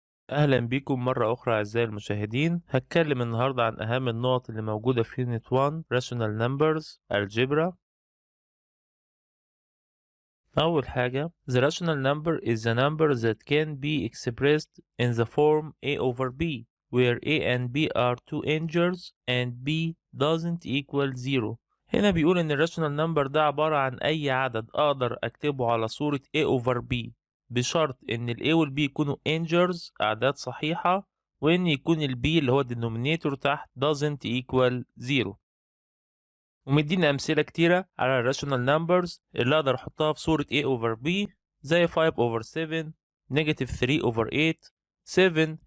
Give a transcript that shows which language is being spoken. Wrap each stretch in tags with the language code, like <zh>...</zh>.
<ar>اهلا بيكم مرة اخرى اعزائي المشاهدين. هتكلم النهاردة عن اهم النقط اللي موجودة في يونت 1 Rational Numbers Algebra. أول حاجة</ar> <en>the rational number is a number that can be expressed in the form a over b where a and b are two integers and b doesn't equal 0.</en> <ar>هنا بيقول إن الراشونال نمبر ده عبارة عن أي عدد أقدر أكتبه على صورة a over b بشرط إن ال a وال b يكونوا integers أعداد صحيحة وإن يكون ال b اللي هو denominator تحت</ar> <en>doesn't equal 0.</en> <ar>ومدينا أمثلة كتيرة على الراشونال نمبرز اللي أقدر أحطها في صورة a over b زي 5 over 7 negative 3 over 8 7.</ar>